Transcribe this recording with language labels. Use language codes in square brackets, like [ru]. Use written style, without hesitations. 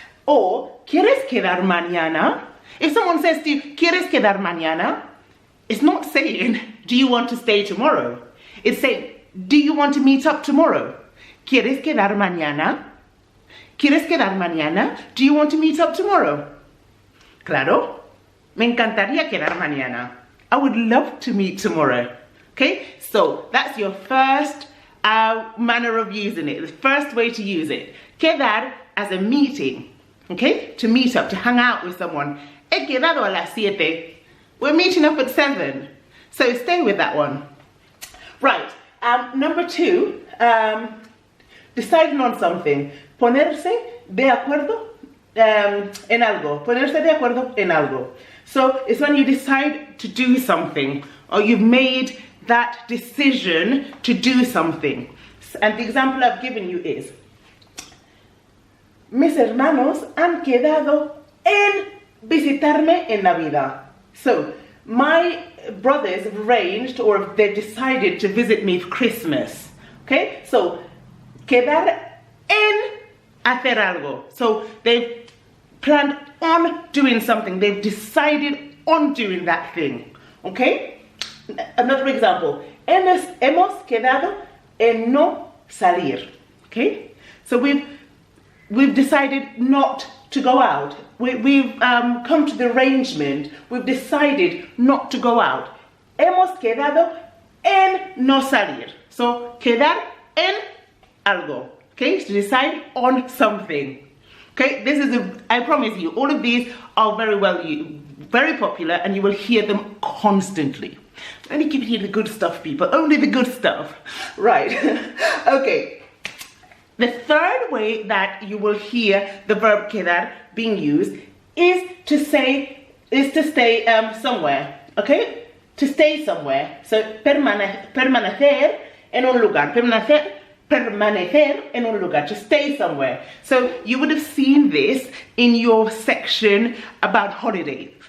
[en] Or [es] ¿quieres quedar mañana? [en] If someone says to you, ¿quieres quedar mañana? It's not saying, do you want to stay tomorrow? It's saying, do you want to meet up tomorrow? [es] ¿Quieres quedar mañana? ¿Quieres quedar mañana? [en] Do you want to meet up tomorrow? [es] Claro. Me encantaría quedar mañana. [en] I would love to meet tomorrow. Okay, so that's your first manner of using it. The first way to use it. Quedar as a meeting. Okay, to meet up, to hang out with someone. [es] He quedado a las 7. [en] We're meeting up at 7. So stay with that one. Right, number 2, deciding on something. [es] Ponerse de acuerdo en algo. Ponerse de acuerdo en algo. [en] So it's when you decide to do something, or you've made that decision to do something. And the example I've given you is, [es] mis hermanos han quedado en visitarme en Navidad. [en] So my brothers have arranged, or they've decided to visit me for Christmas. Okay, so [es] quedar en hacer algo. [en] So they've planned on doing something. They've decided on doing that thing. Okay? Another example. [es] Hemos quedado en no salir. [en] Okay? So we've decided not to go out. We've come to the arrangement. We've decided not to go out. [es] Hemos quedado en no salir. So quedar en algo. [en] Okay, to decide on something. Okay, this is I promise you, all of these are very popular, and you will hear them constantly. Only give you the good stuff, people. Only the good stuff. Right. Okay. The third way that you will hear the verb quedar being used is to stay somewhere. Okay, to stay somewhere. [es] So permanecer en un lugar. Permanecer en un lugar, [en] to stay somewhere. So you would have seen this in your section about holidays.